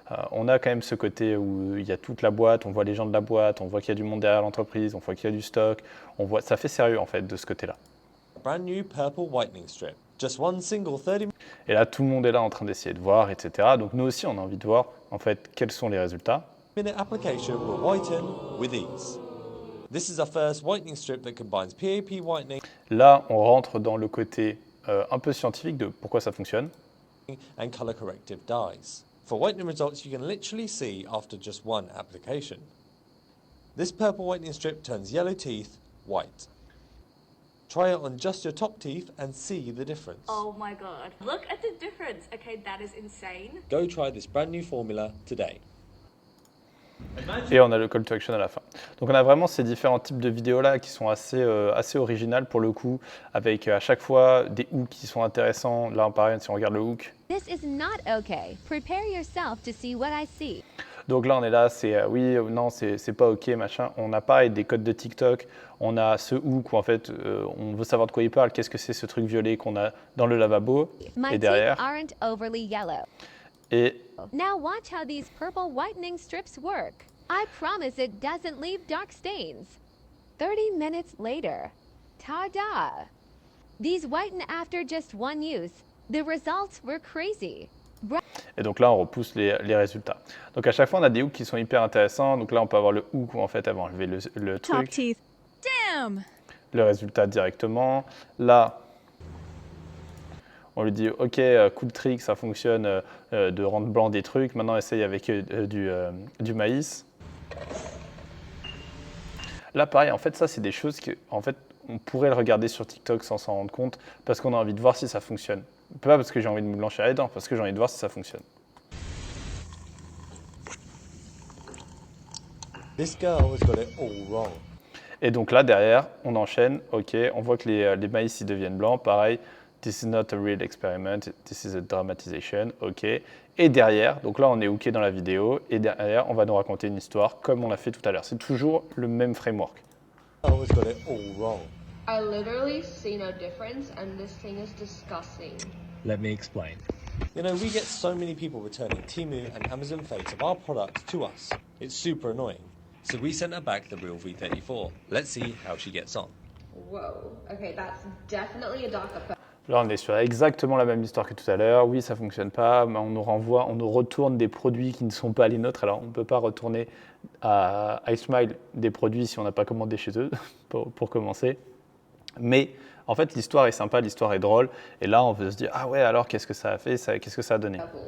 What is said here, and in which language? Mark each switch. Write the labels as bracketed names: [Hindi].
[French] On a quand même ce côté où il y a toute la boîte, on voit les gens de la boîte, on voit qu'il y a du monde derrière l'entreprise, on voit qu'il y a du stock, on voit, ça fait sérieux en fait de ce côté-là. [English] brand new purple whitening strip. Just one single 30 [French] Et là, tout le monde est là en train d'essayer de voir, etc. Donc nous aussi, on a envie de voir en fait quels sont les résultats. [English] minute application will whiten with ease. This is our first whitening strip that combines PAP whitening [French] Là, on rentre dans le côté un peu scientifique de pourquoi ça fonctionne. [English] and color corrective dyes. For whitening results you can literally see after just one application. This purple whitening strip turns yellow teeth white. Try it on just your top teeth and see the difference. Oh my god. Look at the difference. Okay, that is insane. Go try this brand new formula today. [French] Et on a le call to action à la fin. Donc on a vraiment ces différents types de vidéos là qui sont assez originales pour le coup, avec à chaque fois des hooks qui sont intéressants. Là pareil, si on regarde le hook. [English] This is not okay. Prepare yourself to see what I see. [French] Donc là on est là, c'est oui, non, c'est pas ok, machin. On a pareil des codes de TikTok. On a ce hook où en fait on veut savoir de quoi il parle. Qu'est-ce que c'est ce truc violet qu'on a dans le lavabo [English] My [French] et derrière. [English] teeth aren't overly yellow. [French] Et [English] Now watch how these purple whitening strips work. I promise it doesn't leave dark stains. 30 minutes later. Ta-da! These whiten after just one use. The results were crazy. [French] Et donc là, on repousse les résultats. Donc à chaque fois, on a des hooks qui sont hyper intéressants. Donc là, on peut avoir le hook où en fait, elle va enlever le truc, [English] teeth. Damn! [French] le résultat directement. Là, on lui dit, ok, [English] cool trick, [French] ça fonctionne de rendre blanc des trucs. Maintenant, essaye avec du maïs. Là, pareil, en fait, ça, c'est des choses que, en fait, on pourrait le regarder sur TikTok sans s'en rendre compte parce qu'on a envie de voir si ça fonctionne. Pas parce que j'ai envie de me blanchir les dents, parce que j'ai envie de voir si ça fonctionne. [English] This girl has got it all wrong. [French] Et donc là, derrière, on enchaîne. Ok, on voit que les maïs ils deviennent blancs. [English] Pareil, this is not a real experiment, this is a dramatization. Ok. [French] Et derrière, donc là, on est hooké dans la vidéo. Et derrière, on va nous raconter une histoire comme on l'a fait tout à l'heure. C'est toujours le même framework. [English] This girl has got it all wrong. I literally see no difference, and this thing is disgusting. Let me explain. You know, we get so many people returning Temu and Amazon fakes of our products to us. It's super annoying. So we sent her back the real V34. Let's see how she gets on. Whoa. Okay, that's definitely a darker purple. [French] Là, on est sur exactement la même histoire que tout à l'heure. Oui, ça fonctionne pas, mais on nous renvoie, on nous retourne des produits qui ne sont pas les nôtres. Alors, on ne peut pas retourner à iSmile des produits si on n'a pas commandé chez eux, pour commencer. Mais En fait, l'histoire est sympa, l'histoire est drôle. Et là, on veut se dire, ah ouais, alors qu'est-ce que ça a fait, qu'est-ce que ça a donné?